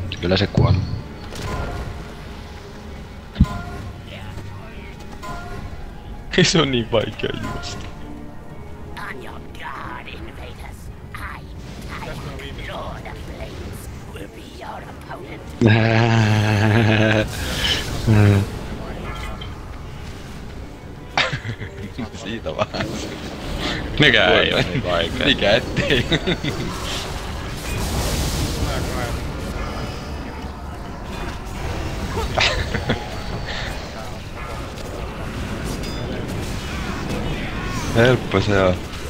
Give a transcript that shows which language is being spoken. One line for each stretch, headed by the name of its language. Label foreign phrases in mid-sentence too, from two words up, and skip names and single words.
Finnish: Kyllä se kuoli. Se on niin vaikea juosta.
English: On your guard, invaders. I, Lord of Flames, will be your opponent.
Finnish: Siitä vaan. Mikä ei oo niin vaikea? Mikä ettei? Helppo se on.